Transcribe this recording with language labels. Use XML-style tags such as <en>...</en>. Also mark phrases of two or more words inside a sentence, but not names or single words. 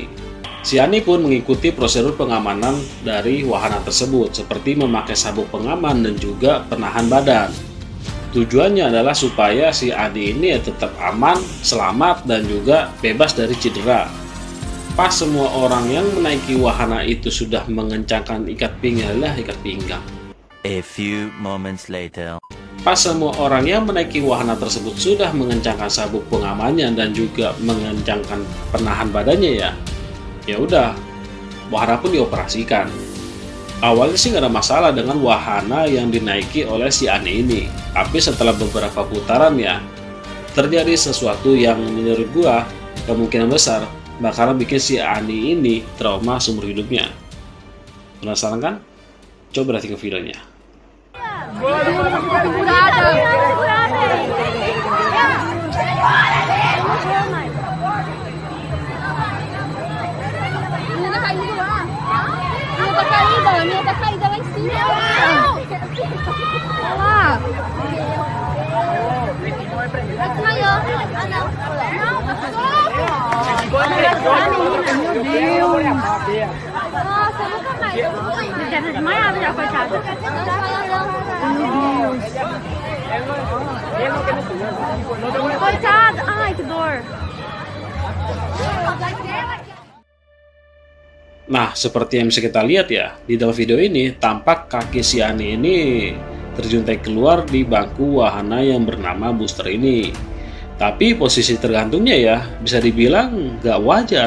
<id>Si Ani pun mengikuti prosedur pengamanan dari wahana tersebut seperti memakai sabuk pengaman dan juga penahan badan. Tujuannya adalah supaya si Ani ini tetap aman, selamat dan juga bebas dari cedera. Pas semua orang yang menaiki wahana itu sudah mengencangkan ikat pinggang.</id> <en>A few moments later.</en> <id>Pas semua orang yang menaiki wahana tersebut sudah mengencangkan sabuk pengamannya dan juga mengencangkan penahan badannya ya udah, wahana pun dioperasikan. Awalnya sih nggak ada masalah dengan wahana yang dinaiki oleh si Ani ini, tapi setelah beberapa putaran ya terjadi sesuatu yang menurut gua kemungkinan besar bakalan bikin si Ani ini trauma seumur hidupnya. Penasaran kan? Coba lihat ke videonya.</id> <pt>Minha tá caída lá em cima. Olha lá. Desmaiou. Ah, não. Não, passou. Meu Deus. Nossa, nunca mais. Ele deve ter desmaiado já, coitada. Meu Deus. Coitada. Ai, que dor.</pt> <id>Nah, seperti yang bisa kita lihat ya, di dalam video ini tampak kaki si Ani ini terjuntai keluar di bangku wahana yang bernama Booster ini. Tapi posisi tergantungnya ya, bisa dibilang nggak wajar.</id>